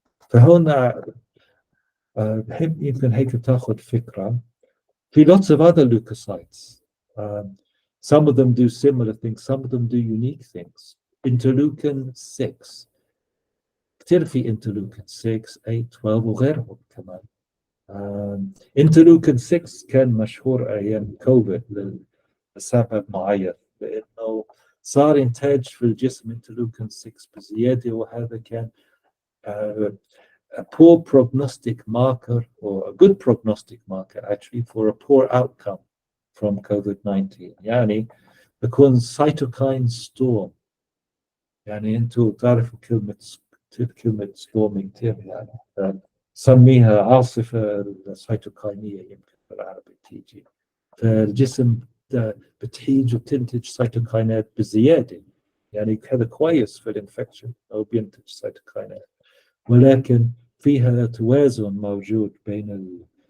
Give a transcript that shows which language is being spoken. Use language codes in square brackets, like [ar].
[ar] فهنا بحب يمكن هيك تاخذ فكرة في [en] lots of other leukocytes. Some of them do similar things, some of them do unique things. [ar] Interleukin 6 كثير في interleukin 6 8 12 وغيرهم كمان. [en] interleukin 6 [ar] كان مشهور ايام كوفيد لسبب معين، لانه صار انتاج في الجسم [en] interleukin 6 [ar] بزياده، وهذا كان [en] a poor prognostic marker or a good prognostic marker actually for a poor outcome from COVID-19. [ar] يعني بكون cytokine storm، يعني انتوا تعرفوا كلمة storming كثير يعني سميها عاصفة السيتوكاينية يمكن بالعربي تيجي، فالجسم بتهيج وتنتج سيتوكاينات بزيادة، يعني هذا كويس في الانفكشن أو بينتج سيتوكاينات، ولكن فيها توازن موجود بين